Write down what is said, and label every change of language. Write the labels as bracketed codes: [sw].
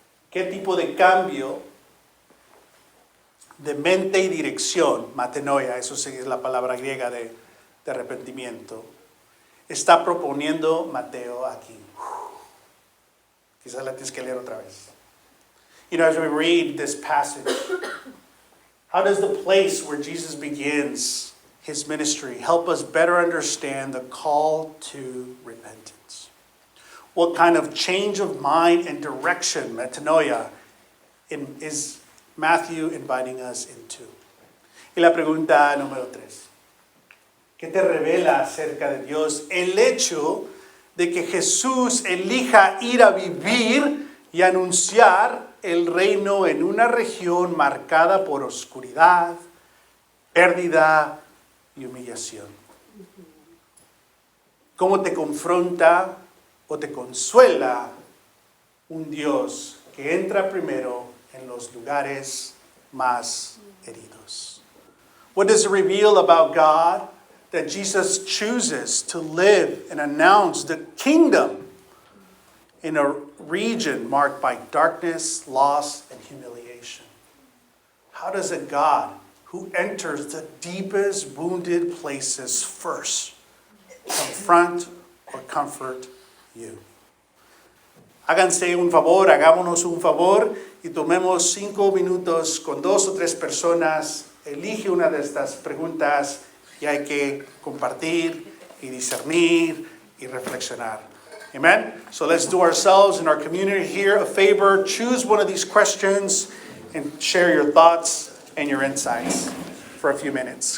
[es] ¿Qué tipo de cambio de mente y dirección, metanoia, eso sí es la palabra griega de arrepentimiento, está proponiendo Mateo aquí? Quizás la tienes que leer otra vez. [en] You know, as we read this passage, how does the place where Jesus begins his ministry help us better understand the call to repentance? What kind of change of mind and direction, metanoia, is Matthew inviting us into? [es] Y la pregunta número 3. ¿Qué te revela acerca de Dios el hecho de que Jesús elija ir a vivir y anunciar el reino en una región marcada por oscuridad, pérdida y humillación? ¿Cómo te confronta o te consuela un Dios que entra primero en los lugares más heridos? [en] What does it reveal about God that Jesus chooses to live and announce the kingdom in a region marked by darkness, loss, and humiliation? How does a God who enters the deepest wounded places first confront or comfort you? [es] Háganse un favor, hagámonos un favor y tomemos 5 minutos con 2 o 3 personas. Elige una de estas preguntas y hay que compartir y discernir y reflexionar. Amen? [en] So let's do ourselves and our community here a favor. Choose one of these questions and share your thoughts and your insights for a few minutes.